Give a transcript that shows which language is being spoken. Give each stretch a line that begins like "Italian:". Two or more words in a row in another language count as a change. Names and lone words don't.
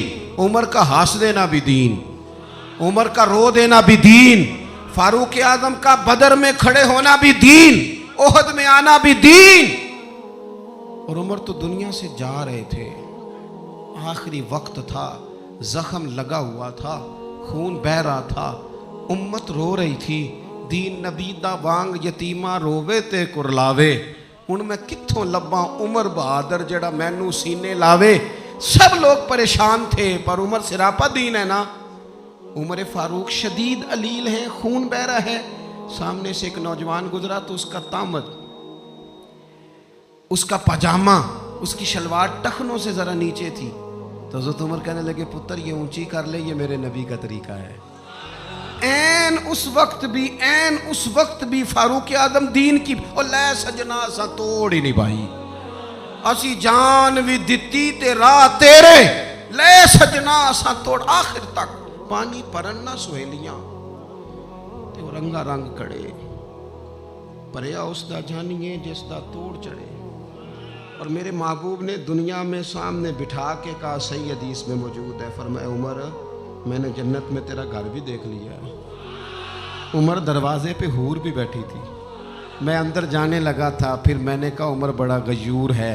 Urdu: عمر کا ہنس دینا بھی دین, عمر کا رو دینا بھی دین, فاروق اعظم کا بدر میں کھڑے ہونا بھی دین, احد میں آنا بھی دین. اور عمر تو دنیا سے جا رہے تھے, آخری وقت تھا, زخم لگا ہوا تھا, خون بہ رہا تھا, امت رو رہی تھی.
Punjabi: دین نبی دا وانگ یتیمہ رووے تے کرلاوے, ہن میں کتھوں لباں عمر بہادر جڑا مینوں سینے لاوے.
Urdu: سب لوگ پریشان تھے پر عمر سراپا دین ہے نا. عمر فاروق شدید علیل ہے, خون بہ رہا ہے. سامنے سے ایک نوجوان گزرا تو اس کا تامد, اس کا پاجامہ, اس کی شلوار ٹخنوں سے ذرا نیچے تھی. تو حضرت عمر کہنے لگے پتر یہ اونچی کر لے, یہ میرے نبی کا طریقہ ہے.
Punjabi: این اس وقت بھی فاروق اعظم دین کی او لے سجنا سا توڑ ہی نہیں بھائی, اسی جان بھی دتی تے راہ تیرے, لے سجنا سا توڑ آخر تک. پانی پرن نہ سہیلیاں تے وہ رنگا رنگ کڑے, پریا اس دا جانیے جس دا توڑ چڑھے.
Urdu: اور میرے محبوب نے دنیا میں سامنے بٹھا کے کہا, صحیح حدیث میں موجود ہے, فرمایا عمر میں نے جنت میں تیرا گھر بھی دیکھ لیا ہے. عمر دروازے پہ حور بھی بیٹھی تھی, میں اندر جانے لگا تھا, پھر میں نے کہا عمر بڑا غیور ہے.